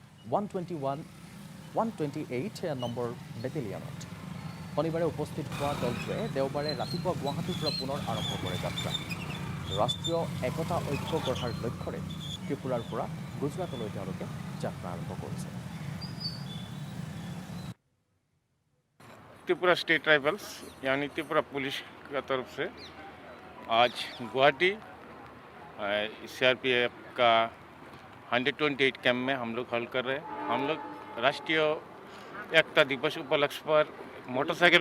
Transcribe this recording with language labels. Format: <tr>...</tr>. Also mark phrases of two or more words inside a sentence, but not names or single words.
<as>128 নম্বৰ বেটেলিয়নত শনিবাৰে উপস্থিত হোৱা দলটোৱে দেওবাৰে ৰাতিপুৱা গুৱাহাটীৰ পৰা পুনৰ আৰম্ভ কৰে যাত্ৰা ৰাষ্ট্ৰীয় একতা ঐক্য গঢ়াৰ লক্ষ্যৰে ত্ৰিপুৰাৰ পৰা গুজৰাটলৈ তেওঁলোকে যাত্ৰা আৰম্ভ কৰিছে</as> <hi>त्रिपुरा स्टेट राइफल्स यानी त्रिपुरा पुलिस की तरफ से आज गुवाहाटी CRPF का 128 कैंप में हम लोग हल कर रहे हैं हम लोग राष्ट्रीय एकता दिवस उपलक्ष्य पर मोटरसाइकिल</hi>